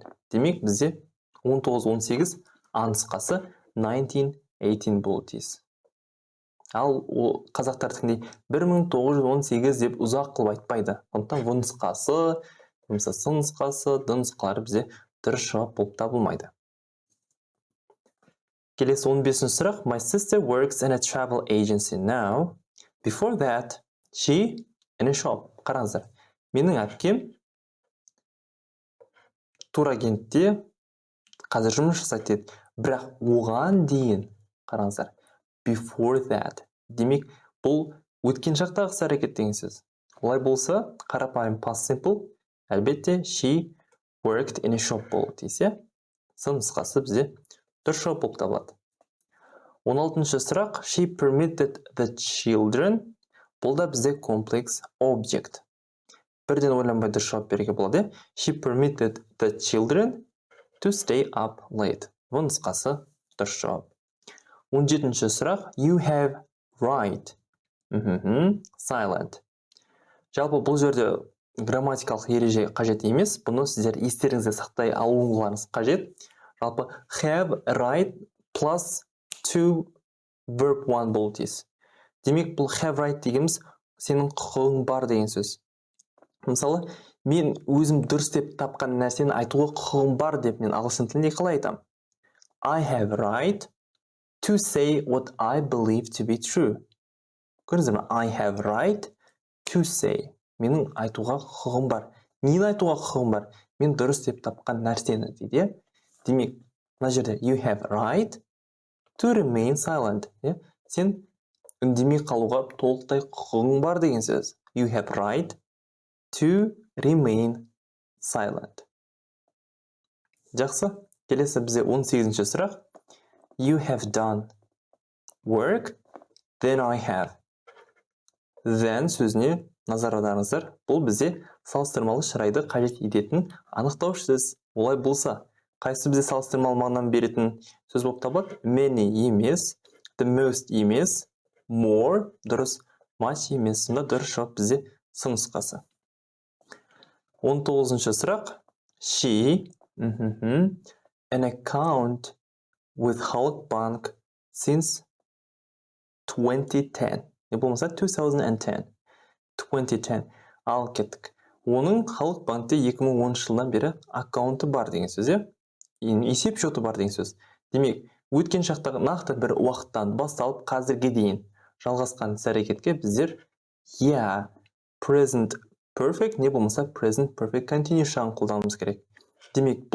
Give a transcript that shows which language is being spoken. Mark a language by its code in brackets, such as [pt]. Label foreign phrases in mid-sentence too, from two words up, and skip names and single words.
[kk] Демек, бізде 19-18 нұсқасы 1918 болуы тиіс. Ал қазақтардікіндей 1918 деп ұзақ қылып айтпайды. Сондықтан в нұсқасы, немесе с нұсқасы, д нұсқалары бізде дұрыс жауап болып табылмайды. Келесі 15-ші сұрақ. [en] My sister works in a travel agency now. Before that, she in a shop. [kk] Қараңыздар. Менің әпкем турагентте қазір жұмыс жасайды деді. Бірақ оған дейін, қараңыздар, [en] before that. [kk] Демек, бұл өткен шақтағы іс әрекет деген сөз. Олай болса, қарапайым [en] past simple, [kk] әлбетте [en] she worked in a shop [kk] болды дейсіз. Сын нұсқасы бізде дұрыс жауап болып табылады. 16-ші сұрақ. [en] She permitted the children. [kk] Бұл да бізде [en] complex object. [kk] Бірден ойланбай дұрыс жауап беруге болады. [en] She permitted the children to stay up late. [kk] Бұл нұсқасы дұрыс жауап. 17-ші сұрақ. [en] You have right. Silent. [kk] Жалпы бұл жерде грамматикалық ереже қажет емес. Бұны сіздер естеріңізде сақтай алуларыңыз қажет. Жалпы [en] have right plus to verb [kk] 1 болу тиіс. Демек, бұл [en] have right [kk] дегеніміз сенің құқығың бар деген сөз. Мысалы, мен өзім дұрыс деп тапқан нәрсені айтуға құқығым бар деп мен ағылшын тілінде қалай айтам? [en] I have right to say what I believe to be true. [kk] Көрдіңіздер ме? [en] I have right to say. [kk] Менің айтуға құқығым бар. Нені айтуға құқығым бар? Мен дұрыс деп тапқан нәрсені дейді. Демек, мына жерде [en] you have right to remain silent. [kk] Сен үндемей қалуға толықтай құқығың бар деген сөз. [en] You have right to remain silent. [kk] Жақсы. Келесі бізде 18-ші сұрақ. [en] You have done work, then I have. [kk] Then сөзіне назар аударыңыздар. Бұл бізде салыстырмалы шырайды қажет ететін анықтауыш сөз. Олай болса, қайсы бізде салыстырмалы мағынаны беретін сөз болып табылады? Many емес, [en] the most [kk] емес, more дұрыс, much емес. Сонда дұрыс жауап бізде сын нұсқасы. 19-ші сұрақ. [en] She an account with Halk Bank since 2010. [kk] Не болмаса 2010. 2010. Ал кеттік. Оның Халық банкте 2010 жылдан бері аккаунты бар деген сөз. Есеп шоты бар деген сөз. Демек, өткен шақтағы нақты бір уақыттан басталып қазірге дейін жалғасқан іс-әрекетке біздер [en] present perfect [kk] не болмаса [en] present perfect continuous [kk] жағын қолдануымыз керек.